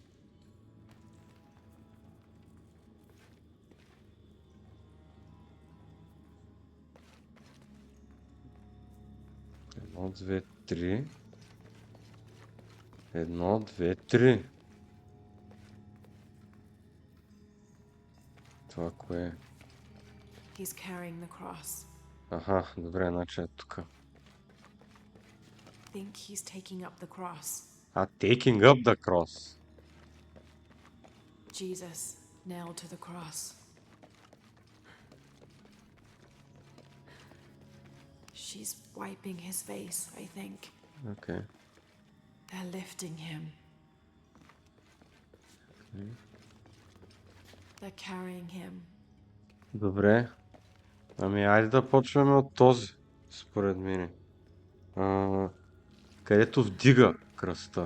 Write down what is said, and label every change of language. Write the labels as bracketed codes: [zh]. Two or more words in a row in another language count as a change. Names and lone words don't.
[bg] Едно, две, три. Едно, две, три. Това кое е? [en] He's carrying the cross. [bg] Аха, добре, значи е тук. [en] Think he's taking up the cross. Taking up the cross. Jesus, nailed to the cross. She's wiping his face, I think. Okay. They're lifting him. Okay. They're carrying him. [bg] Добре. Ами, айде да почваме от този, според мен. Където вдига кръста.